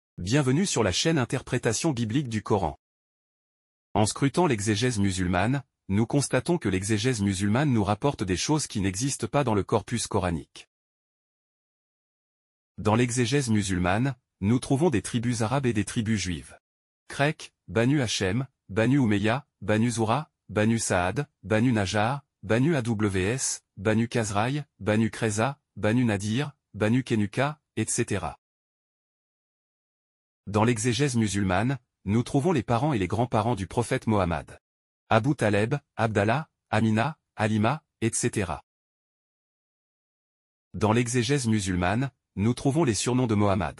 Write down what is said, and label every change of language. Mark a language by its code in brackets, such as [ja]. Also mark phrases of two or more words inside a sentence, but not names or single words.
[fr] Bienvenue sur la chaîne Interprétation biblique du Coran. En scrutant l'exégèse musulmane, nous constatons que l'exégèse musulmane nous rapporte des choses qui n'existent pas dans le corpus coranique. Dans l'exégèse musulmane, nous trouvons des tribus arabes et des tribus juives. Krek, Banu Hachem, Banu Umayya, Banu Zoura, Banu Saad, Banu Najjar, Banu Aws, Banu Khazraï, Banu Kreza, Banu Nadir, Banu Kenuka, etc. Dans l'exégèse musulmane, nous trouvons les parents et les grands-parents du prophète Mohammed. Abu Taleb, Abdallah, Amina, Halima, etc. Dans l'exégèse musulmane, nous trouvons les surnoms de Mohammed.